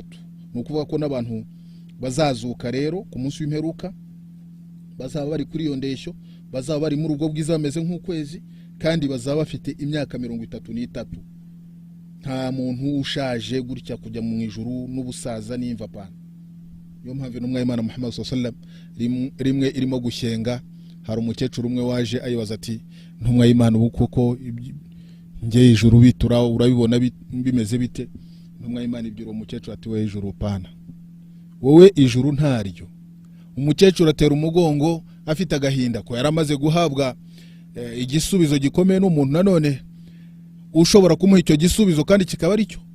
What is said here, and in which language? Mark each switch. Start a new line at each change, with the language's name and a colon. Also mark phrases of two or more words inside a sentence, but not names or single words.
Kinyarwanda: nukuvuga ko n'abantu bazazuka rero ku munsi w'imperuka bazaba bari kuri iyo ndeshyo, bazaba bari mu rugo bwiza bameze nk'ukwezi, kandi bazaba bafite imyaka 33. nta muntu ushaje gutya kujya mu ijuru n'ubusaza n'imva pana. yo mpamvu n'umwe Imana Muhammad
Arabic: صلى الله عليه وسلم
Kinyarwanda: rimwe irimo gushyenga, hari umukecuru umwe waje ayibaza ati ntumwa y'Imana ubu koko nge ijuru bitura urabibona bimeze bite? ntumwa y'Imana ibyo umukecuru ati we ijuru pana, wowe ijuru ntaryo. umukecuru atera umugongo afite agahinda ko yaramaze guhabwa igisubizo gikomeye n'umuntu nanone ushobora kumuha icyo gisubizo kandi kikaba ari cyo.